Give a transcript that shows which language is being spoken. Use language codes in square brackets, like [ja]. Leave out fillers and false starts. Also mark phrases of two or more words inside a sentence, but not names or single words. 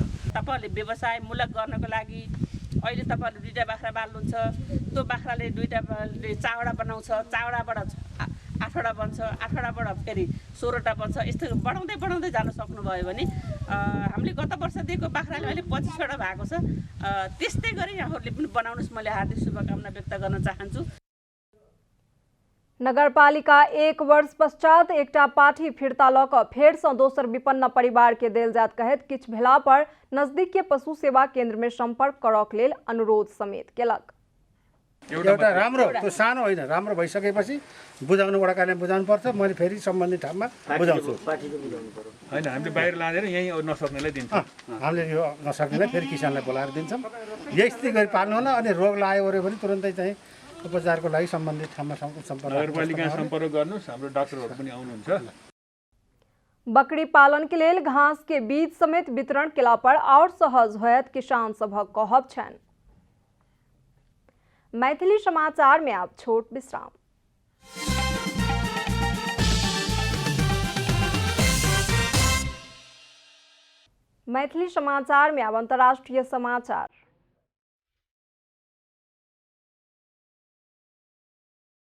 [ne] तपाईहरुले व्यवसायमूलक गर्नको लागि अहिले तपाईहरुले 2टा बाख्रा पाल्नुहुन्छ, त्यो बाख्राले 2टाले चावडा बनाउँछ, चावडाबाट 8वटा बन्छ, 8वटाबाट फेरि 16वटा बन्छ। यस्तो बढाउँदै बढाउँदै जान सक्नुभयो भने हामीले गत वर्षदेखिको बाख्राले अहिले 25वटा भएको छ। त्यस्तै गरी यहाँहरूले पनि बनाउनुस्, मैले हार्दिक शुभकामना व्यक्त गर्न चाहन्छु। [mai] नगरपालिका 1 वर्ष पश्चात एकटा पाठी फिर्ता लक फेर से दोसर विपन्न परिवार के देल जात कहत किछ भेला पर नजदीक के पशु सेवा केंद्र में संपर्क करक लेल अनुरोध समेत केलक। [ne] एउटा राम्रो त्यो सानो होइन, राम्रो भइसकेपछि बुझाउनु वडा कार्यालयमा बुझाउनु पर्छ। मैले फेरि सम्बन्धित ठाउँमा बुझाउँछु। होइन, हामीले बाहिर लाँदैन, यहीँ नसक्नेलाई दिन्छौँ। हामीले यो नसक्नेलाई फेरि किसानलाई बोलाएर दिन्छौँ। यस्तै गरी पाल्नु होला। अनि रोग लाग्यो ओऱ्यो भने तुरन्तै चाहिँ उपचारको लागि सम्बन्धित ठाउँमा सम्पर्क नगरपालिका सम्पर्क गर्नुहोस्। हाम्रो डाक्टरहरू पनि आउनुहुन्छ। [mai] बकरी पालन के लिए घास के बीज समेत वितरण केला पर और सहज होयत किसान सभक कहब छन। मैथिली समाचार में आप छोट विश्राम। मैथिली समाचार में अब अंतर्राष्ट्रीय समाचार।